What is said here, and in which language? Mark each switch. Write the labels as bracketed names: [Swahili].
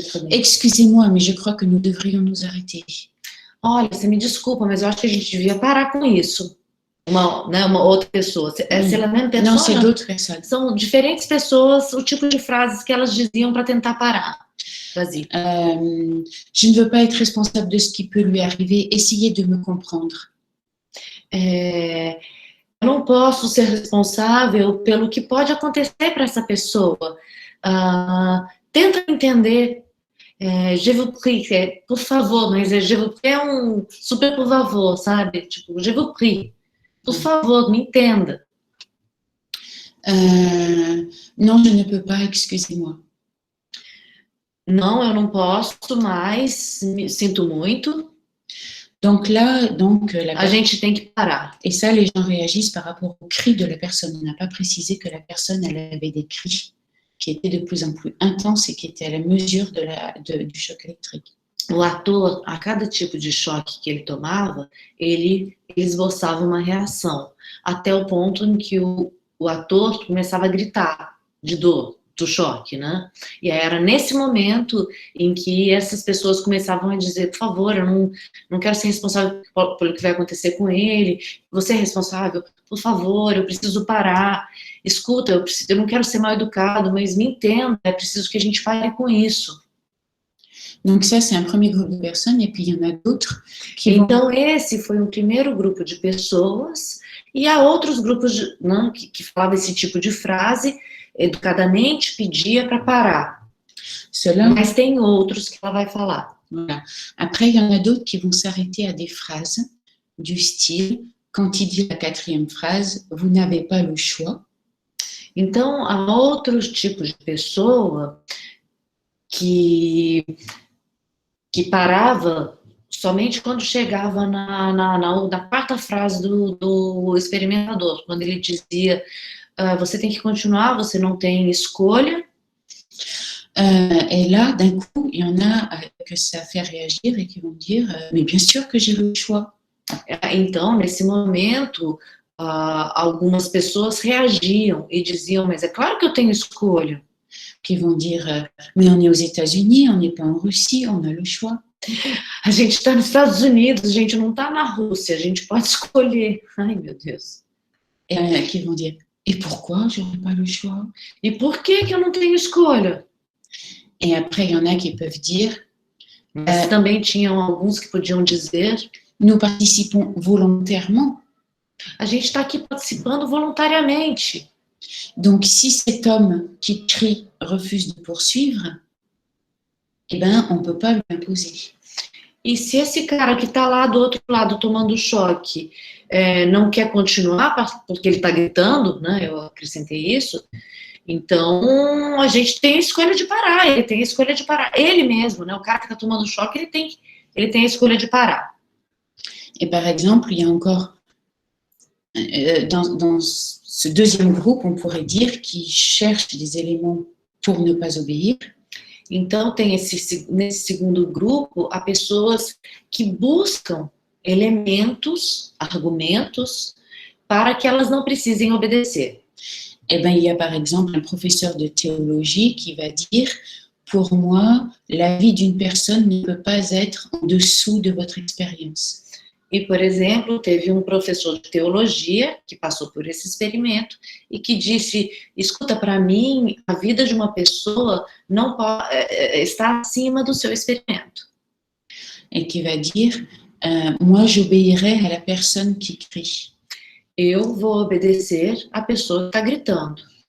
[French] Excusez-moi, mais je crois que nous devrions nous arrêter. [Portuguese] Olha, você me desculpa, mas eu acho que a gente devia parar com isso. Uma outra pessoa. [French] C'est la même personne? Não, c'est d'autres personnes. [Portuguese] São diferentes pessoas, o tipo de frases que elas diziam para tentar parar. [French] Vas-y. Je ne veux pas être responsable de ce qui peut lui arriver. Essayez de me comprendre. [Portuguese] Eu não posso ser responsável pelo que pode acontecer para essa pessoa. Tenta entender. [French] Je vous prie, [Portuguese] por favor, mas [French] je vous prie [Portuguese] é um super por favor, sabe? Tipo, [French] je vous prie. [Portuguese] Por favor, me entenda. [French] Non, je ne peux pas, excusez-moi. [Portuguese] Não, eu não posso mais, sinto muito. [French] Donc là, [Portuguese] a gente tem que parar. [French] Et ça, les gens réagissent par rapport au cri de la personne. On n'a pas précisé que la personne, elle avait des cris qui étaient de plus en plus intenses et qui étaient à la mesure du choc électrique. [Portuguese] o ator, a cada tipo de choque que ele tomava, ele esboçava uma reação, até o ponto em que o ator começava a gritar de dor, do choque, né? E aí era nesse momento em que essas pessoas começavam a dizer, por favor, eu não quero ser responsável pelo que vai acontecer com ele, você é responsável, por favor, eu preciso parar, escuta, eu não quero ser mal educado, mas me entenda, é preciso que a gente pare com isso. [French] Donc ça, c'est un premier groupe de personnes, et puis il y en a d'autres qui [Portuguese] Então, esse foi um primeiro grupo de pessoas, e há outros grupos né, que falavam esse tipo de frase, educadamente pedia para parar. Mas tem outros que ela vai falar. [French] Voilà. Après, il y en a d'autres qui vont s'arrêter à des phrases du style, quand il dit la quatrième phrase, vous n'avez pas le choix. [Portuguese] Então, há outros tipos de pessoa que parava somente quando chegava na quarta frase do experimentador, quando ele dizia, você tem que continuar, você não tem escolha. [French] Et là, d'un coup, il y en a que ça fait réagir et qui vont dire, mais bien sûr que j'ai le choix. [Portuguese] Então, nesse momento, algumas pessoas reagiam e diziam, mas é claro que eu tenho escolha. [French] Qui vont dire, mais on est aux États-Unis, on n'est pas en Russie, on a le choix. [Portuguese] A gente está nos Estados Unidos, a gente não está na Rússia, a gente pode escolher. Ai, meu Deus. [French] Et qui vont dire, et pourquoi je n'ai pas le choix? [Portuguese] E por que eu não tenho escolha? [French] Et après, il y en a qui peuvent dire, [Portuguese] Mas também tinham alguns que podiam dizer, [French] nous participons volontairement. [Portuguese] A gente está aqui participando voluntariamente. [French] Donc, si cet homme qui crie refuse de poursuivre, eh ben, on ne peut pas lui imposer. [Portuguese] E se esse cara que está lá do outro lado tomando choque não quer continuar porque ele está gritando, né? Eu acrescentei isso. Então a gente tem a escolha de parar. Ele tem a escolha de parar. Ele mesmo, né? O cara que está tomando choque, ele tem a escolha de parar. [French] Et par exemple, il y a encore dans ce deuxième groupe, on pourrait dire, qui cherche des éléments pour ne pas obéir. [Portuguese] Então, nesse segundo grupo, há pessoas que buscam elementos, argumentos, para que elas não precisem obedecer. [French] Eh bien, il y a par exemple un professeur de théologie qui va dire, pour moi, la vie d'une personne ne peut pas être en dessous de votre expérience. [Portuguese] E, por exemplo, teve um professor de teologia que passou por esse experimento e que disse, escuta, para mim, a vida de uma pessoa não pode, está acima do seu experimento. [French] Et qui va dire, moi, j'obéirai à la personne qui crie. [Portuguese] Eu vou obedecer à pessoa que está gritando.